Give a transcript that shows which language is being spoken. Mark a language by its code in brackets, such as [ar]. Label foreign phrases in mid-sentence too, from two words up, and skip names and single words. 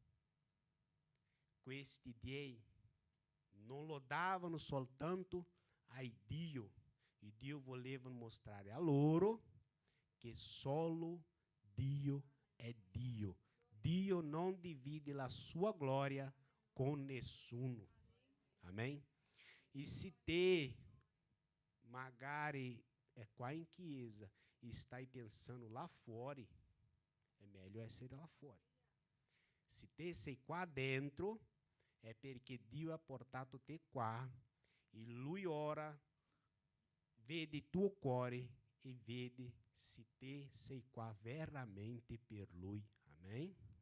[it] questi dei, non lo davano soltanto ai Dio, e Dio voleva mostrare a loro che solo Dio è Dio. Dio non divide la sua gloria con nessuno. Amém? E se te, magari, é qua in chiesa e stai pensando [pt] lá fora, é melhor [it] essere [pt] lá fora. [it] Se te sei qua dentro, è perché Dio ha portato te qua e Lui ora vede il tuo cuore e vede se te sei qua veramente per Lui. Amém?